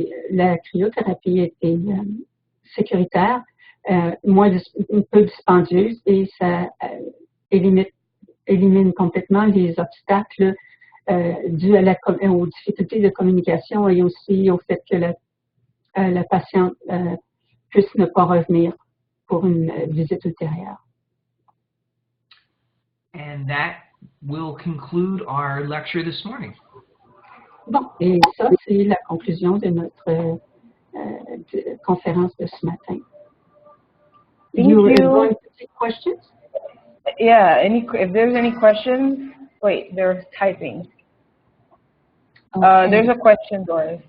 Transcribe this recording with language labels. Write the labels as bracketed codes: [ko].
[fr] la cryothérapie est sécuritaire, un peu dispendieuse et ça élimine complètement les obstacles dus aux difficultés de communication et aussi au fait que la patiente puisse ne pas revenir pour une visite ultérieure. [en] And that will conclude our lecture this morning. [fr] Bon, et ça, c'est la conclusion de notre conférence de ce matin. [en] You going to take questions? Yeah, if there's any questions, wait, they're typing. Okay. There's a question, Doris.